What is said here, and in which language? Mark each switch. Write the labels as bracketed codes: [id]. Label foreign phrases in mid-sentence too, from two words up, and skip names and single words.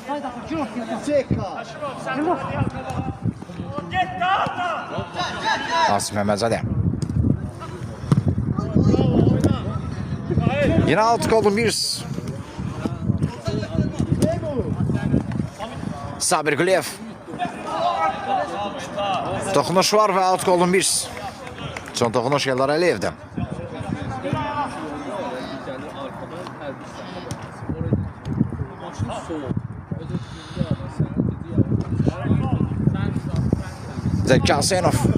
[az] Asim Məmmədzadə. [tr] Yine alt Golden Bears. [az] Sabir Quliyev. Toxunuş var ve alt Golden Bears. Son toxunuş Eldar Əliyev'dən. Zeki Asenov.